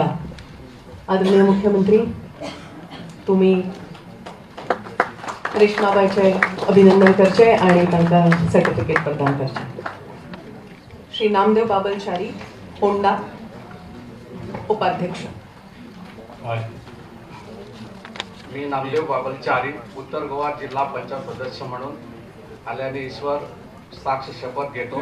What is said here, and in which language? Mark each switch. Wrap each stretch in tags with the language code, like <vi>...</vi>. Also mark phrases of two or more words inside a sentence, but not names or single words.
<kok>आदरणीय मुख्यमंत्री, तुम्ही रेश्माबाईचे अभिनंदन करचे आणि तांकां सर्टिफिकेट प्रदान करचे. श्री नामदेव बाबलचारी होंडा उपाध्यक्ष.</kok> <mr>मी नामदेव बाबलचारी उत्तर गोवा जिल्हा पंचायत सदस्य म्हणून आल्याने ईश्वर साक्ष शपथ घेतो</mr>